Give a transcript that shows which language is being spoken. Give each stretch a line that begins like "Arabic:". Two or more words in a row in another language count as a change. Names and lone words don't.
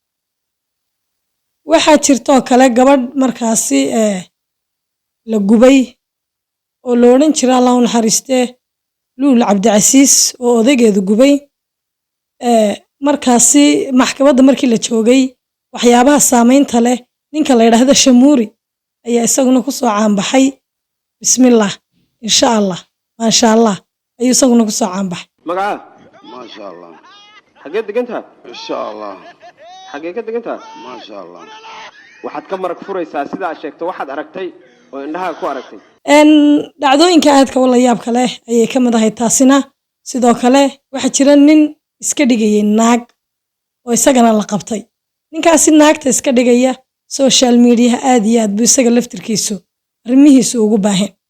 Somali: waxa jirto kale gabadh markaasi la gubay oo loo oran jiray Allah u naxariistee Luul Cabdicasiis oo odageedu gubay markaasi maxkamadda markii la joogay waxyaabaha saameynta leh ninka la yiraahdo Shamuuri ayaa isaguna ku soo caan baxay
Arabic: بسم الله إن شاء الله ما شاء الله
Somali: ayuu isaguna ku soo caan baxay magaca
Arabic: ما شاء الله
Somali: xageed degantaa
Arabic: إن شاء الله
Somali: xagee ka degantaa
Arabic: ما شاء الله
Somali: waxaad ka marag furaysaa sida aad sheegto waxaad aragtay oo indhaha ku aragtay dhacdooyinka aadka wala yaabka leh ayay ka mid ahay taasina sidoo kale waxa jira nin iska dhigayay naag oo isagana la qabtay ninkaasi naagta iska dhigaya
English: social media
Somali: aad iyo aad buu isaga laftirkiisu arrimihiisu ugu baahan